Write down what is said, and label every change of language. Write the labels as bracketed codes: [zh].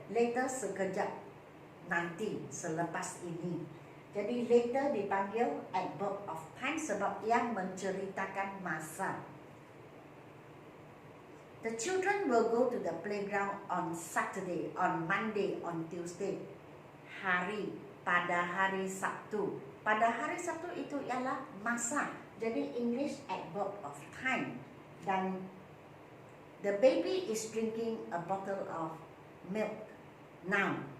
[ms] Later sekejap, nanti, selepas ini. Jadi later dipanggil adverb of time sebab ia menceritakan masa. [en] The children will go to the playground on Saturday, on Monday, on Tuesday. [ms] Hari, pada hari Sabtu. Pada hari Sabtu itu ialah masa. Jadi English adverb of time. [en] Dan the baby is drinking a bottle of milk now.